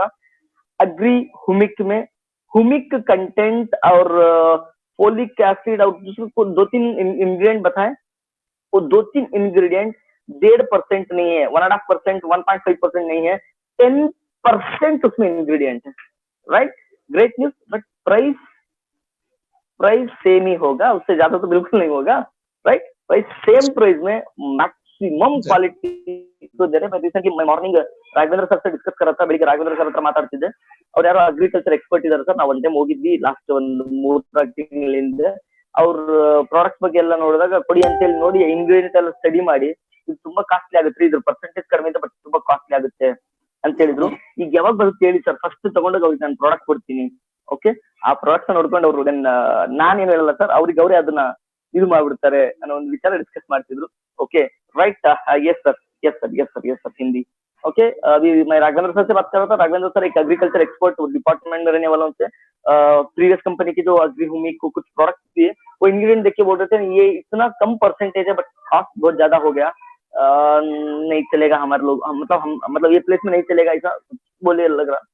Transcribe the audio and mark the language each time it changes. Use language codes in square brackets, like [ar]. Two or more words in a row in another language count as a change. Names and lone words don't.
[hi] अग्री हूमिक में [en] humic content [hi] और [en] folic acid [hi] और दूसरे को 2-3 इंग्रेडिएंट बताए, वो 2-3 इंग्रेडिएंट 1.5% नहीं है, 1.5%, 1.5% नहीं है, 10% उसमें इंग्रेडिएंट है. [en] Right, great news. [hi] बट [en] price same [hi] ही होगा, उससे ज्यादा तो बिल्कुल नहीं होगा. [en] right, price same price [hi] में [en] maximum quality [hi] तो दे रहे. मैं [en] recently morning [hi] राघवेंद्र सर से डिस्कस कर रहा था, [kn] ಬೆಳಿಗ್ಗೆ ರಾಘವೇಂದ್ರ ಸರ್ ಹತ್ರ ಮಾತಾಡ್ತಿದ್ದೆ. ಅವ್ರು ಯಾರೋ [en] agriculture expert [kn] ಇದಾರೆ ಸರ್, ನಾವು ಒಂದು ಟೈಮ್ ಹೋಗಿದ್ವಿ ಲಾಸ್ಟ್ ಒಂದು 3 ತಿಂಗಳಿಂದ. ಅವ್ರ ಪ್ರಾಡಕ್ಟ್ಸ್ ಬಗ್ಗೆ ಎಲ್ಲ ನೋಡಿದಾಗ, ಕೊಡಿ ಅಂತ ಹೇಳಿ ನೋಡಿ ಇಂಗ್ರೀಡಿಯೆಂಟ್ ಎಲ್ಲ ಸ್ಟಡಿ ಮಾಡಿ, ಇದು ತುಂಬಾ ಕಾಸ್ಟ್ಲಿ ಆಗುತ್ತೆ, ಇದ್ರ ಪರ್ಸೆಂಟೇಜ್ ಕಡಿಮೆ ಇದೆ, ಬಟ್ ತುಂಬಾ ಕಾಸ್ಟ್ಲಿ ಆಗುತ್ತೆ ಅಂತ ಹೇಳಿದ್ರು. ಈಗ ಯಾವಾಗ ಬರುತ್ತೆ ಹೇಳಿ ಸರ್, ಫಸ್ಟ್ ತಗೊಂಡಾಗ ಅವ್ರಿಗೆ ನಾನು ಪ್ರಾಡಕ್ಟ್ ಕೊಡ್ತೀನಿ. ಓಕೆ, ಆ ಪ್ರಾಡಕ್ಟ್ಸ್ ನೋಡ್ಕೊಂಡು ಅವ್ರು ನಾನೇನು ಹೇಳಲ್ಲ ಸರ್, ಅವ್ರಿಗೆ ಅವರೇ ಅದನ್ನ ಇದು ಮಾಡ್ಬಿಡ್ತಾರೆ ಅನ್ನೋ ಒಂದು ವಿಚಾರ ಡಿಸ್ಕಸ್ ಮಾಡ್ತಿದ್ರು. [en] OK right, yes sir, Hindi. [hi] ओके, अभी मैं राघवेंद्र सर से बात कर रहा था. राघवेंद्र सर एक [en] agriculture expert department [hi] में रहने वालों से, [en] previous company [hi] की जो अग्री हूमिक को कुछ प्रोडक्ट दिए, वो इंग्रेडिएंट देख के बोल रहे थे ये इतना कम परसेंटेज है, [en] but cost [hi] बहुत ज्यादा हो गया, नहीं चलेगा हमारे लोग, मतलब ये प्लेस में नहीं चलेगा, ऐसा बोले लग रहा.